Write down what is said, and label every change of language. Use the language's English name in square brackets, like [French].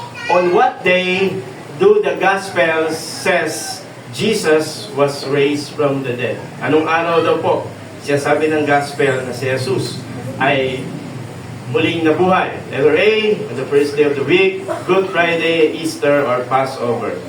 [English] On what day do the Gospels says Jesus was raised from the dead? [Filipino] Anong araw daw po siya sabi ng Gospel na si Jesus ay muling nabuhay? [English] Letter A, on the first day of the week, Good Friday, Easter, or Passover.